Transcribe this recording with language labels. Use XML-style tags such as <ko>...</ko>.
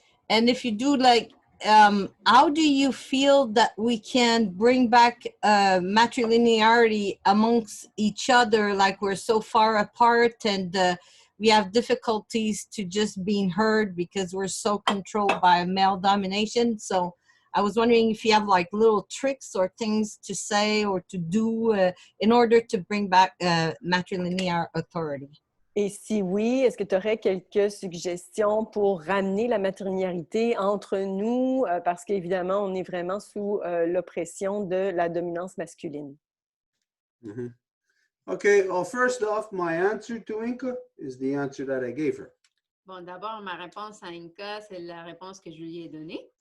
<en>And if you do, like, how do you feel that we can bring back matrilinearity amongst each other, like we're so far apart and we have difficulties to just being heard because we're so controlled by male domination? So I was wondering if you have like little tricks or things to say or to do in order to bring back matrilinear authority.</en> <fr>Et si oui, est-ce que tu aurais quelques suggestions pour ramener la matrilinéarité entre nous, parce qu'évidemment, on est vraiment sous l'oppression de la dominance masculine? Mm-hmm.</fr> <en>Okay, well, first off, my answer to Inka is the answer that I gave her.</en> <fr>Bon, d'abord, ma réponse à Inka, c'est la réponse que je lui ai donnée.</fr>